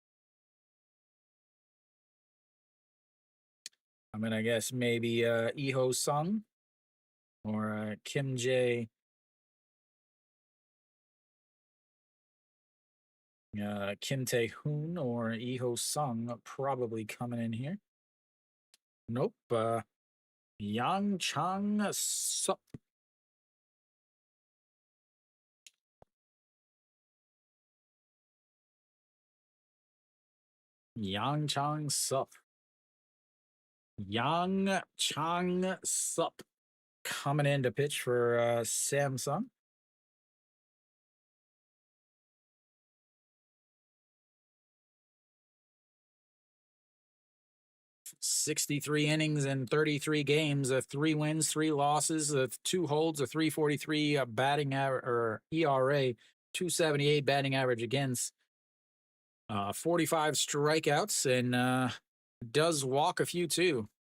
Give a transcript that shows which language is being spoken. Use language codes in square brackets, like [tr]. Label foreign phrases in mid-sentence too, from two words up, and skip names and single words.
[en] I'm going to guess maybe Iho Sung or Kim Jae. Kim Tae-hoon or Iho Sung probably coming in here. Nope. Yang Chang Sup. Yang Chang Sup. Yang Chang Sup coming in to pitch for Samsung. $63 innings and 33 games, 3 wins, 3 losses, 2 holds, a 343 batting average or ERA, 278 batting average against, 45 strikeouts, and does walk a few too.